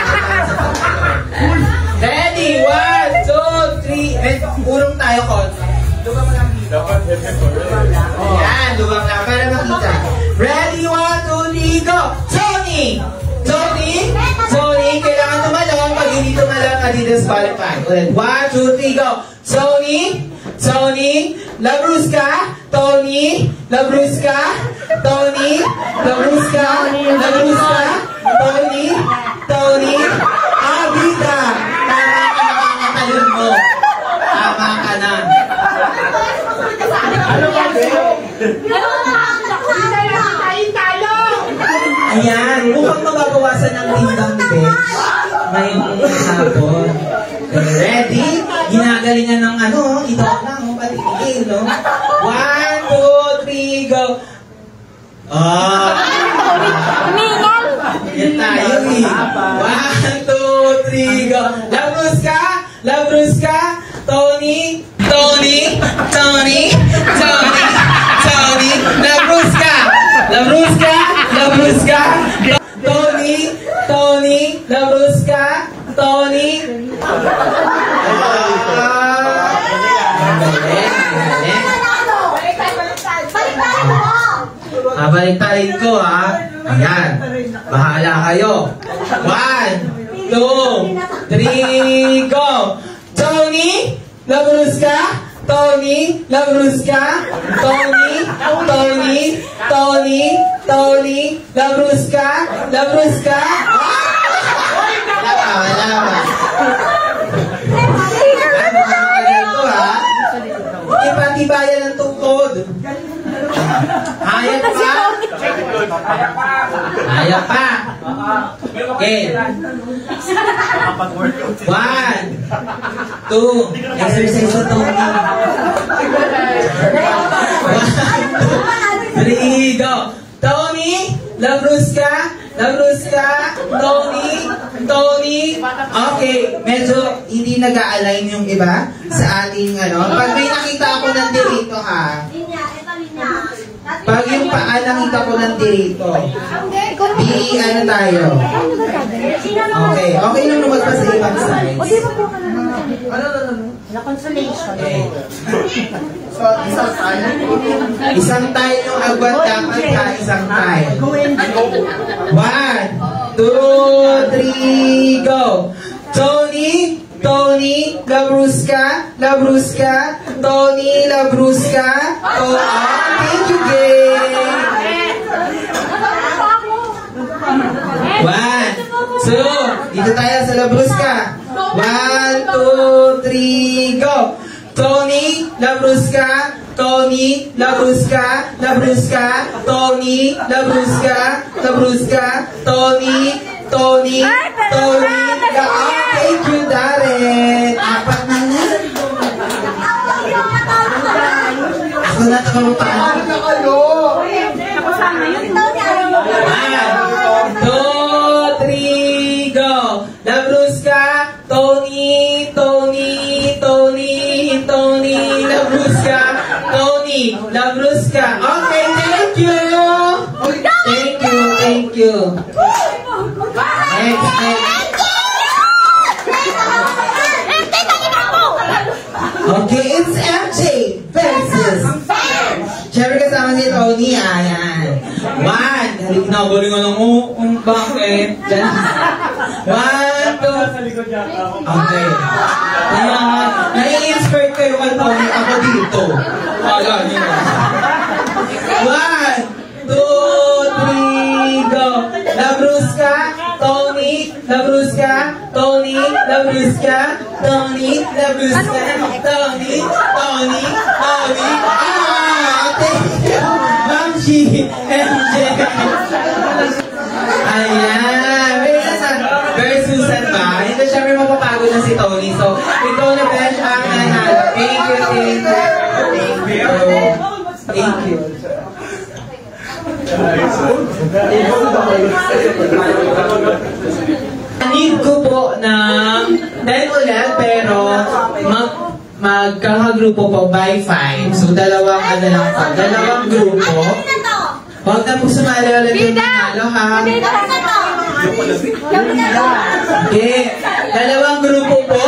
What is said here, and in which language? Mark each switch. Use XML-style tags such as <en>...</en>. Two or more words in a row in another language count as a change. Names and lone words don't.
<tl>Ready? 1, 2, 3. Urong tayo ko. Lubang mo lang dito. Ayan, lubang lang. Para makita. Ready? 1, 2, 3, go! Tony! Tony? Tony, kailangan tumalong. Pag hindi tumalong, disqualify. Ulit. 1, 2, 3, go! Tony? Tony? Labruska? Tony? Labruska? Tony? Labruska? Labruska? Tony? Tony? Abita! Tama ka na kakatalon mo. Tama ka na. Ayan, mukhang mababawasan ang timbang ni Bench ngayong hapon. Ready? Ginagalingan ng ano, ito lang, patigil, no? 1, 2, 3, go! Yan tayo eh. 1, 2, 3, go! Labruska! Labruska! Tony! Tony! Tony! Tony! Tony! Labruska! Labruska! Labruska! Tony! Tony! Labruska! Tony! Balik-tarin ko ha. Ayan. Bahala kayo. 1, 2, 3, go! Tony! Labruska! Tony! Labruska! Tony! Tony! Tony! Tony! Labruska! Labruska! Wala. Ito ha. Ipa-tibayan ng tungkod. Hayat pa? Hayat pa. Okay. 1, 2, exercise sa Tony. 1, 2, 3, go! Tony! Labruska! Labruska! Tony! Tony! Okay, medyo hindi nag-a-align yung iba sa ating ano. Pag may nakita ako ng dirito ha. Pag yung paa nakita ko ng dirito. Di ano tayo. Okay, okay lang naman pa sa ibang sides. Okay. Isang tile yung agwat dapat ha, isang tile. 1, 2, 3, go! Tony! Tony! Labruska! Labruska! Tony! Labruska!</tl> <en>Thank you, game!</en> <tl>1, 2, dito tayo sa Labruska. 1, 2, 3, go! Tony! Labruska! Tony! Labruska! Labruska! Tony! Labruska! Labruska! Tony! Tony! Tony!</tl> <en>Thank you,</en> <tl>Darren! 4 na nga. Ako na takamapaan. 1, 2, 3, go! Labruska! Tony! Tony! Tony! Tony! Labruska! Tony! Labruska!</tl> <en>Okay, thank you! Thank you, thank you. Next. Okay, it's MJ versus</en> <tl>Siyempre kasama si Tony, ayan. 1, halik na, galing ano mo, bakit? 1, 2, okay. Ayan, nai-inspire kayo kay Tony, ako dito. Kala niyo na. 1, 2, 3, go! Labruska, Tony, Labruska, Tony, Labruska, Tony, Labusan, Tony, Tony, Tony,</tl> <en>thank you,</en> <tl>Ma'am G, MJ. Ayan, wait na Very Susan ba? Hindi syempre mapapagod na si Tony. So, ikaw na Besh ang nanalo.</tl> <en>Thank you, thank you. Thank you. Thank you.</en> <tl>Need ko po ng 10 ulit, pero magkakagrupo po by 5. So, dalawang grupo. Huwag na po sumali ulit yung nanalo, ha? Okay. Dalawang grupo po.</tl>